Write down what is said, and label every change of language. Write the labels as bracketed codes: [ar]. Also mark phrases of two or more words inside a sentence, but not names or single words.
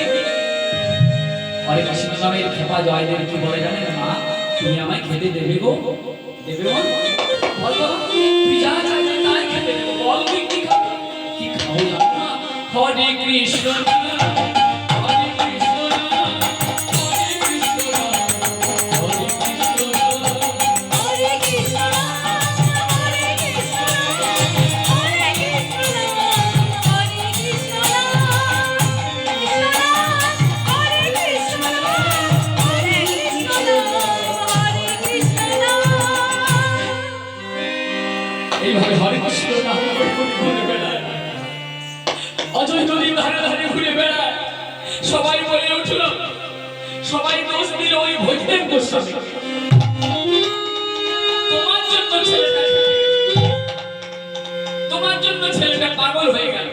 [sa] হরে কৃষ্ণ [bn] নামের খেপা জয়দেব কি বলে জানেন, মা তুমি আমায় খেতে দেবে গো, দেবে মা, বল বাবা তুই যা চাইবি তাই খেতে দেবো, বল তুই কি খাবি, কি খাবো না মা। [sa] হরে কৃষ্ণ হরে কৃষ্ণ হরে কৃষ্ণ হরে কৃষ্ণ हरे कृष्ण, हरे कृष्ण, हरे कृष्ण, हरे कृष्ण, हरे कृष्ण, हरे कृष्ण, [bn] এইভাবে [sa] হরে কৃষ্ণ [bn] নাম করে করে ঘুরে বেড়ায়, অজয় নদীর ধারে ধারে ঘুরে বেড়ায়। সবাই বলে উঠল, সবাই দোষ দিল ওই ভৈদেব গোস্বামী, তোমার জন্য ছেলেটা খেয়ে গেছে, তোমার জন্য ছেলেটা পাগল হয়ে গেল।